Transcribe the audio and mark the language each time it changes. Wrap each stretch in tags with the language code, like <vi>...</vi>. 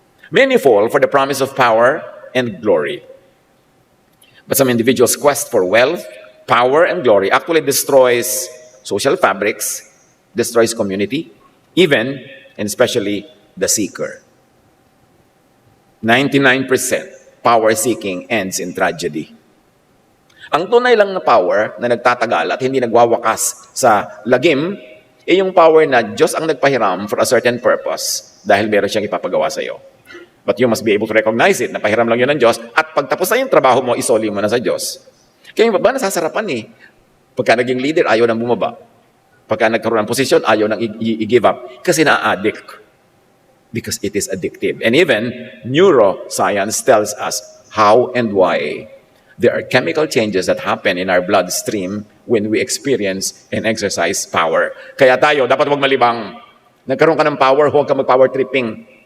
<en>Many fall for the promise of power and glory. But some individuals' quest for wealth, power, and glory actually destroys social fabrics, destroys community, even and especially the seeker. 99% power-seeking ends in tragedy.</en> <tl>Ang tunay lang na power na nagtatagal at hindi nagwawakas sa lagim, yung power na Diyos ang nagpahiram</tl> <en>for a certain purpose</en> <tl>dahil meron siyang ipapagawa sa iyo.</tl> <en>But you must be able to recognize it,</en> <tl>na pahiram lang yun ng Diyos, at pagtapos na yung trabaho mo, isoli mo na sa Diyos. Kaya yung baba nasasarapan eh. Pagka naging leader, ayaw nang bumaba. Pagka nagkaroon ng posisyon, ayaw nang i-give up. Kasi na-addict.</tl> <en>Because it is addictive. And even neuroscience tells us how and why There are chemical changes that happen in our bloodstream when we experience and exercise power.</en> <tl>Kaya tayo, dapat huwag malibang. Nagkaroon ka ng power, huwag ka mag-power tripping.</tl>